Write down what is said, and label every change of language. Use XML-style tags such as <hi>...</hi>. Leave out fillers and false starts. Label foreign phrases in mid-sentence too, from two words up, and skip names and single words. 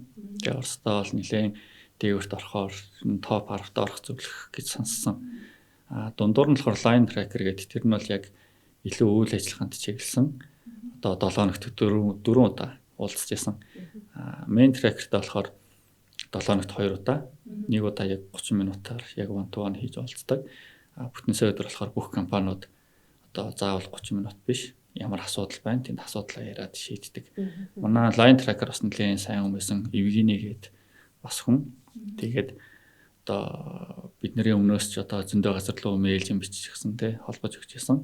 <mn>Тэгээ Оросдоо бол нэлээд дээгүүрт орохоор топ 10-т орох зөвлөх гэж сонссон. Дундуур нь болохоор</mn> <en>line tracker</en> <mn>гэдэг тэр нь бол яг илүү үйл ажиллагаанд чиглэсэн. Одоо 7 хоногт 4 удаа уулзж байсан.</mn> <en>Main tracker-</en> <mn>т болохоор 7 хоногт 2 удаа, нэг удаа яг 30 минутаар яг</mn> <en>one to one</en> <mn>хийж уулздаг. Бүтэнсээ өдөр болохоор бүх компаниуд одоо заавал 30 минут биш. Ямар асуудал байна? Тэнд асуудлаа яриад шийддэг. Манай</mn> <en>line tracker</en> <mn>бас нэлээд сайн хүн байсан. Евгений гээд бас хүн. Тэгээд одоо бидний өмнөөс ч одоо зөндөө газар руу мэйл юм биччихсэн те холбож өгчээсэн.</mn>